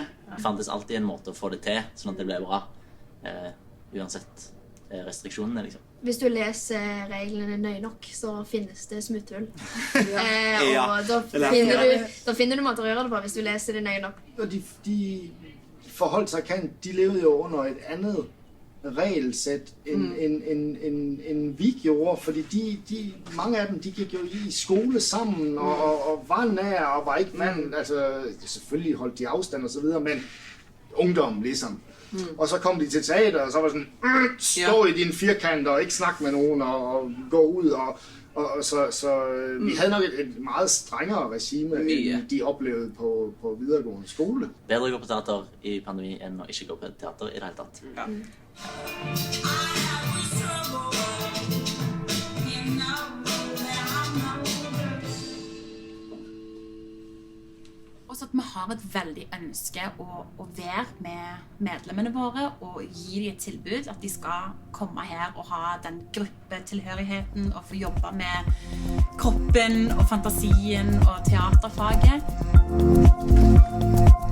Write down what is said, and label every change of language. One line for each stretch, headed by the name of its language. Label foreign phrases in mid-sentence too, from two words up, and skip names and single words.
Norwegian: Det fantes alltid en måte å få det til, sånn at det ble bra. Uansett restriksjonene, liksom. Hvis du leser reglene nøye nok, så finnes det smutthull. Og da finner du måter å gjøre det på, hvis du leser det nøye nok.
Danish: Og de forholdt seg de levde jo under et annet regelsæt end vi gjorde, fordi mange af dem, de gik jo i skole sammen og var nær og var ikke vant, altså selvfølgelig holdt de afstand og så videre, men ungdom liksom. Og så kom de til teater, og så var det sådan, stå i din firkant og ikke snakke med nogen og gå ud, og så vi havde nok et meget strengere regime, end de oplevede på videregående skole.
Norwegian: Bedre å gå på teater i pandemi enn å ikke gå på teater i det hele tatt. Ja. Også at vi har et veldig ønske å være med medlemmene våre og gi dem et tilbud, at de skal komme her og ha den gruppetilhørigheten og få jobbe med kroppen og fantasien og teaterfaget.